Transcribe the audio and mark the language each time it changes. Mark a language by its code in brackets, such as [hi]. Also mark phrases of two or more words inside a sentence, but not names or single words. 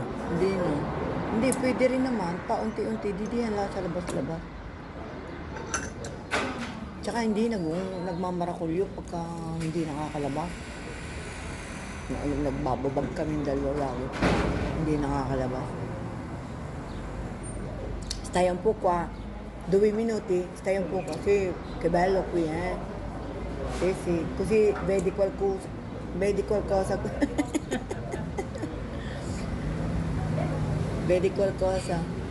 [tl] Hindi no. Hindi, pwede rin naman. Paunti-unti. Didihan lang sa labas-labas. Tsaka hindi nagmamarakulyo pagka hindi nakakalabas. Nagbababag kami dalawa lagi. Hindi nakakalabas. [it] Stai un po' qua. 2 minuti. Stai un po' qua. Sì, che bello qui, eh. Sì, sì. Così vedi qualcosa. Vedi qualcosa. Vedi qualcosa.